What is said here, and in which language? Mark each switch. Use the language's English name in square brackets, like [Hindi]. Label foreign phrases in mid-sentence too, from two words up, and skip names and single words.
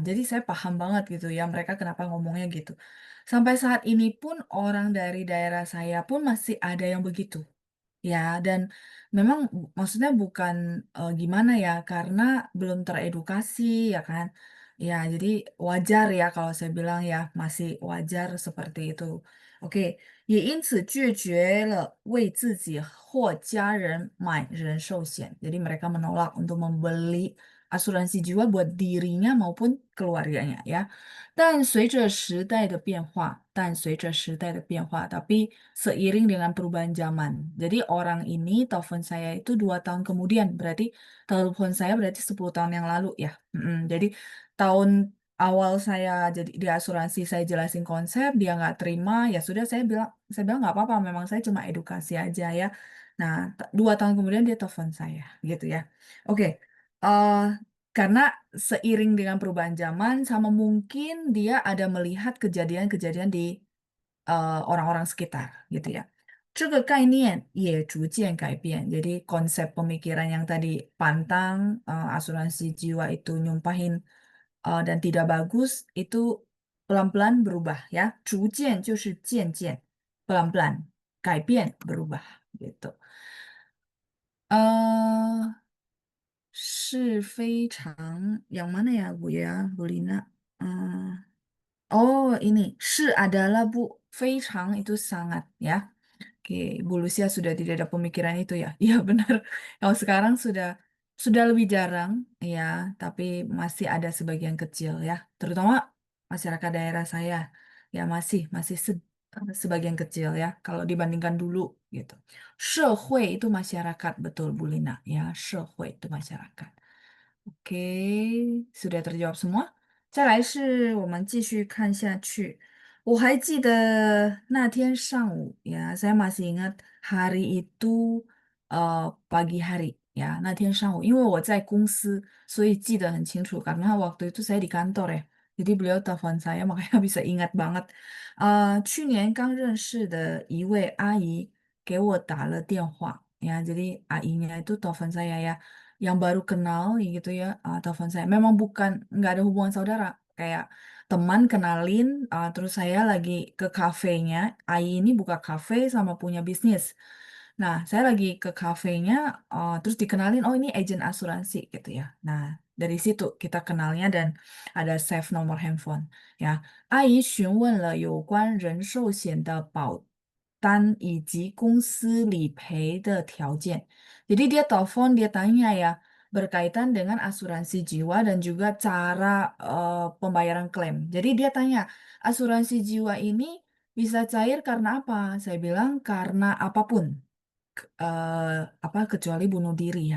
[Indonesian] Jadi saya paham banget gitu ya mereka kenapa ngomongnya gitu. Sampai saat ini pun orang dari daerah saya pun masih ada yang begitu. Ya, dan memang maksudnya bukan gimana ya, karena belum teredukasi ya kan. Ya, jadi wajar ya kalau saya bilang ya, masih wajar seperti itu. Oke, [Chinese] 也因此拒绝了为自己或家人买人寿险. [Indonesian] Jadi mereka menolak untuk membeli asuransi jiwa buat dirinya maupun keluarganya ya. [Chinese] 但随着时代的变化, [Indonesian] tapi seiring dengan perubahan zaman. Jadi orang ini telepon saya itu 2 tahun kemudian, berarti telepon saya berarti 10 tahun yang lalu ya. Jadi tahun awal saya jadi di asuransi saya jelasin konsep, dia nggak terima, ya sudah saya bilang nggak apa-apa, memang saya cuma edukasi aja ya. Nah, 2 tahun kemudian dia telepon saya, gitu ya. Oke, eh karena seiring dengan perubahan zaman, sama mungkin dia ada melihat kejadian-kejadian di orang-orang sekitar gitu ya. [Chinese] 这个概念也逐渐改变. [Indonesian] Jadi konsep pemikiran yang tadi pantang asuransi jiwa itu nyumpahin dan tidak bagus itu pelan-pelan berubah ya. [Chinese] 逐渐就是渐渐, [Indonesian] pelan-pelan, 改变 berubah gitu. eh yang mana ya Bu ya, Bu Lina? Eh, Oh, ini 是 adalah Bu, 非常 itu sangat ya. Oke, Bu Lucia sudah tidak ada pemikiran itu ya. Iya benar. Kalau sekarang sudah lebih jarang ya, tapi masih ada sebagian kecil ya. Terutama masyarakat daerah saya ya masih sebagian kecil ya kalau dibandingkan dulu gitu. 社会 itu masyarakat betul Bu Lina ya. 社会 itu masyarakat. OK，sudah terjawab semua。 [Chinese] 再来是我们继续看下去。我还记得那天上午 [Indonesian] ya, saya masih ingat hari itu pagi hari ya, [Chinese] 那天 上午，因为我在公司，所以记得很清楚 [Indonesian] karena waktu itu saya di kantor ya. Jadi beliau telepon saya makanya bisa ingat banget. [Chinese] 去年刚认识的一位阿姨给我打了电话 [Indonesian] ya, jadi AI-nya itu telepon saya ya yang baru kenal gitu ya telepon saya. Memang bukan nggak ada hubungan saudara, kayak teman kenalin, terus saya lagi ke kafenya. Ai ini buka kafe sama punya bisnis. Nah, saya lagi ke kafenya, terus dikenalin, oh ini agen asuransi gitu ya. Nah, dari situ kita kenalnya dan ada save nomor handphone ya. [Chinese] 阿姨询问了有关人寿险的保单以及公司理赔的条件。 [Indonesian] Jadi dia telepon, dia tanya ya, berkaitan dengan asuransi jiwa dan juga cara pembayaran klaim. Jadi dia tanya, asuransi jiwa ini bisa cair karena apa? Saya bilang karena apapun, eh, apa kecuali bunuh diri ya.